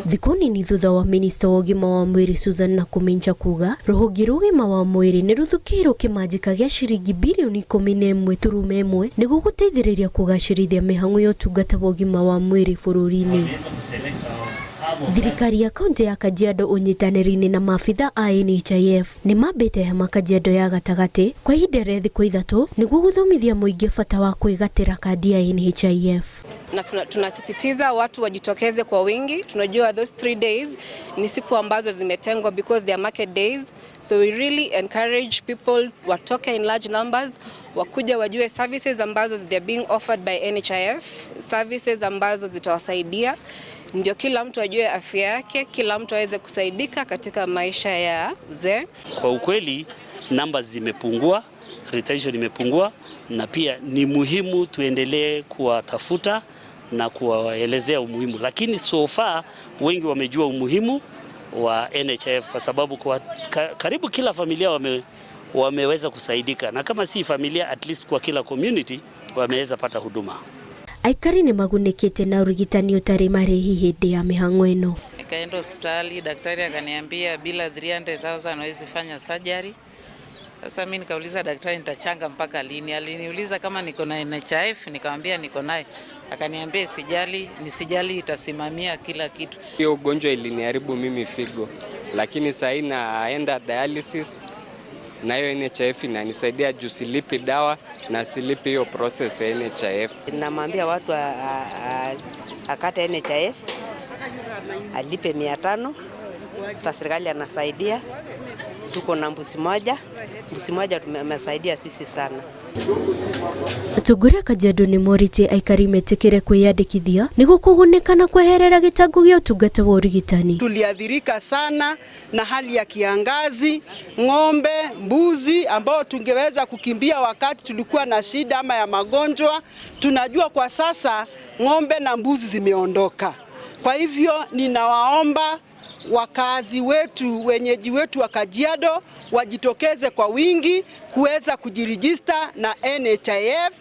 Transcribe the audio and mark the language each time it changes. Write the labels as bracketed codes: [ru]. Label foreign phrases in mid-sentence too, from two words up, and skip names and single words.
[ki] Thikũ nini thutha wa minista wa ũgima wa mwĩrĩ Susan Nakũminja kuga rũhonge rwa ũgima wa mwĩrĩ nĩ rũthukĩirwo kĩmanjĩka gĩa ciringi birioni 11.1 nĩguo gũteithĩrĩria kũgacĩrithia mĩhang'o ya ũtungata wa ũgima wa mwĩrĩ bũrũri-inĩ. Thirikari ya kaunti ya Kajiado ũnyitanĩri-inĩ na maabitha a NHIF nĩ mambĩte hema Kajiado ya gatagatĩ kwa ihinda rĩa thikũ 3 nĩguo gũthomithia mũingĩ bata wa kwĩgatĩra kandi ya NHIF. [sw] Na tunasisitiza watu wajitokeze kwa wingi. [en] Tunajua those 3 days [sw] ni siku ambazo zimetengwa [en] because they are market days, so we really encourage people watoke in large numbers, [sw] wakuja wajue services ambazo [en] they are being offered by NHIF, [sw] services ambazo zitawasaidia ndio kila mtu ajue afya yake, kila mtu aweze kusaidika katika maisha ya uzee. Kwa ukweli numbers zimepungua, retention imepungua, na pia ni muhimu tuendelee kuwatafuta na kuwaelezea umuhimu, lakini [en] so far [sw] wengi wamejua umuhimu wa NHIF kwa sababu kwa karibu kila familia wameweza kusaidika, na kama si familia [en] at least [sw] kwa kila community wameweza pata huduma. [ki] Aikari nĩ magunĩkĩte na ũrigitani ũtarĩ marĩhi hĩndĩ ya mĩhang'o ĩno. [sw] Nikaenda hospitali, daktari akaniambia bila 300,000 hawezi fanya surgery. Sasa mimi nikauliza daktari nitachanga mpaka lini? Aliniuliza kama niko na NHIF, nikamwambia niko naye. Akaniambia nisijali itasimamia kila kitu. Hiyo ugonjwa iliniharibu mimi figo, lakini sasa naenda dialysis na hiyo NHIF inanisaidia juu silipi dawa na silipi hiyo process ya NHIF. Namwambia watu akate NHIF, alipe 500, serikali anasaidia. Tuko na mbuzi moja tumesaidia sisi sana. [ki] Atongoria Kajiado nĩ morĩtie aikari metĩkĩre kwĩyandĩkithia nĩguo kũgunĩkana kweherera gĩtango gĩa ũtungata wa ũrigitani. [sw] Tuliathirika sana na hali ya kiangazi, ng'ombe, mbuzi ambao tungeweza kukimbia wakati tulikuwa na shida ama ya magonjwa. Tunajua kwa sasa ng'ombe na mbuzi zimeondoka. Kwa hivyo ninawaomba wakazi wetu, wenyeji wetu wa Kajiado wajitokeze kwa wingi kuweza kujirejista na NHIF.